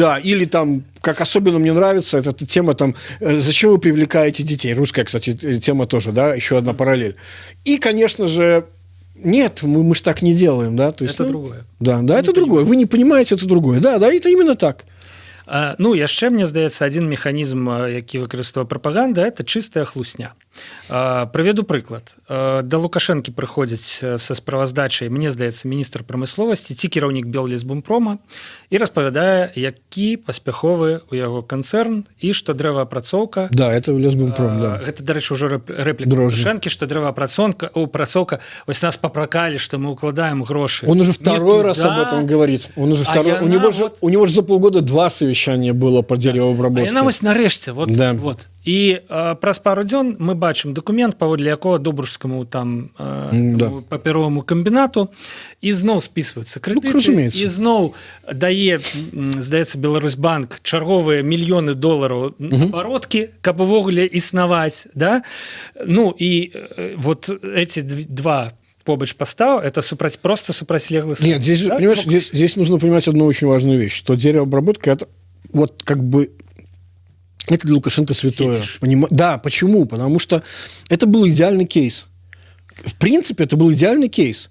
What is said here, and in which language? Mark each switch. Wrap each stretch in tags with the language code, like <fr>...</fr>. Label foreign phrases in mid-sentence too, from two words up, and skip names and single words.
<ru>да, или там, как особенно мне нравится, эта тема там, зачем вы привлекаете детей? Русская, кстати, тема тоже, да, еще одна параллель. И, конечно же, нет, мы же так не делаем, да. То есть, это другое. Да, это другое. Вы не понимаете, это другое. Да, это именно так.</ru> <be>Ну, яшчэ, мне здаецца, адзін механізм, які выкарыстоўвае прапаганда, это чыстая хлусня. Прыведу прыклад. Да Лукашэнкі прыходзіць са справаздачай, мне здаецца, міністр прамысловасці ці кіраўнік Беллесбумпрома і распавядае, які паспяховы ў яго канцэрн і што дрэваапрацоўка...</be> <ru>Да, это Лесбумпром, да.</ru> <be>Гэта, дарэчы, ўжо рэпліка Лукашэнкі, што дрэваапрацоўка, вось нас папракалі, што мы укладаем грошы.</be> <ru>Он уже второй раз об этом говорит. Он уже второй... У него же за полгода 2 совещания было по деревообработке.</ru> <be>А яна вось нарэшце, вот,</be> <ru>да. вот.</ru> <be>І праз пару дзён мы бачым дакумент, паводле якога добружскаму там папяроваму камбінату ізноў спісваюцца крэдыты, ізноў дае, здаецца, Беларусьбанк чарговыя мільёны долараў абароткі, каб увогуле існаваць, да?</be> <ru>Ну і вот эти два</ru> <be>побач постав,</be> <ru>это просто супрацьлеглый. Нет, здесь же, понимаешь, здесь нужно понимать одну очень важную вещь, что деревообработка это вот как бы это для Лукашенко святое. Да, почему? Потому что это был идеальный кейс. В принципе, это был идеальный кейс.</ru>